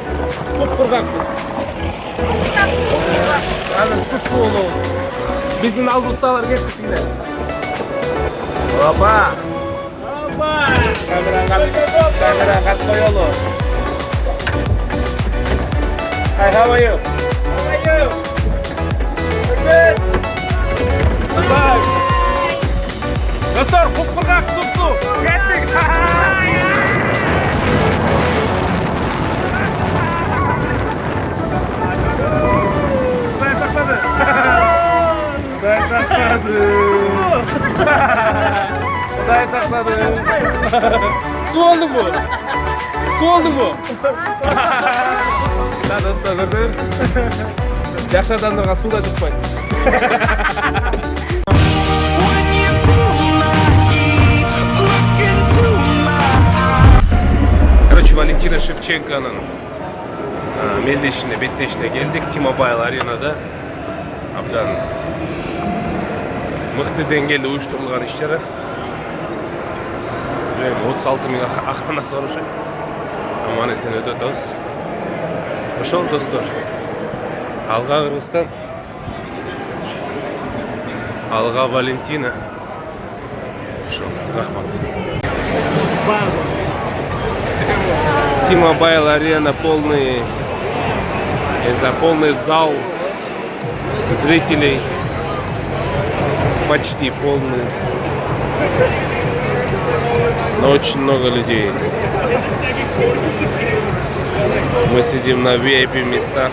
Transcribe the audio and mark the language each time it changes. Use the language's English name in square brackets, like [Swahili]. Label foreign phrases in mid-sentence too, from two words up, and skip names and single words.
[Kyrgyz] Кургакпыз. Анан сүт болобуз. Биздин алдыбыздагылар кетиптилер. Опа! Камера кат коелу. [English] Hi, how are you? Good. Bye. [Kyrgyz] Достар, кургак супсу. Кеттик. [Kazakh] Құдай сақтады. Су алдың бұл? Да, достар, көрдіңіз? Жақсы адамдарға суда жұқпайды. Короче, Валентина Шевченконың мелдешіне, беттешіне келдік. [Kyrgyz] T-Mobile аренада. Абдан мықты деңгээлде уюштурулган иш-чара. 36 миң охрана сорушат. Аман эсен өтүп атабыз. Ошол достор. Алга Кыргызстан. Алга Валентина. Ошол, рахмат. [Russian] T-Mobile арена полный зал зрителей. Почти полный. Но очень много людей. Мы сидим на VIP местах.